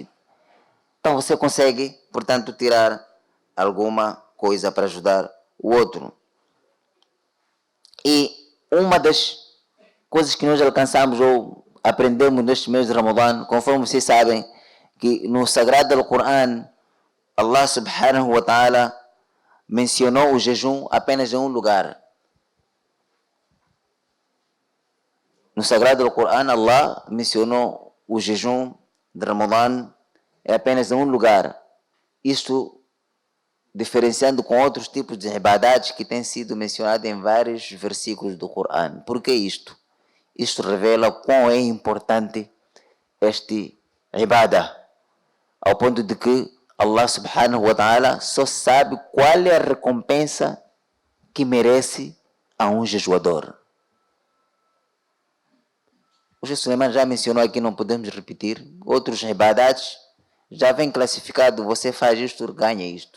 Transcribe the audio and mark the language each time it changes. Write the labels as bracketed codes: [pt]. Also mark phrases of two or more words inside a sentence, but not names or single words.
[pt] Então você consegue, portanto, tirar alguma coisa para ajudar o outro. E uma das coisas que nós alcançamos ou aprendemos neste mês de Ramadã, conforme vocês sabem, que no Sagrado Alcorão, [ar] الله سبحانه وتعالى [pt] mencionou o jejum apenas em um lugar. No Sagrado Alcorão, Allah mencionou o jejum de Ramadã apenas em um lugar. Isto diferenciando com outros tipos de ibadats que têm sido mencionados em vários versículos do Corão. Por que isto? Isto revela quão é importante este ibadah, ao ponto de que [ar] الله سبحانه وتعالى [pt] só sabe qual é a recompensa que merece a um jejuador. O Sheikh Suleiman já mencionou aqui, não podemos repetir. Outros ibadats já vem classificado, você faz isto, ganha isto.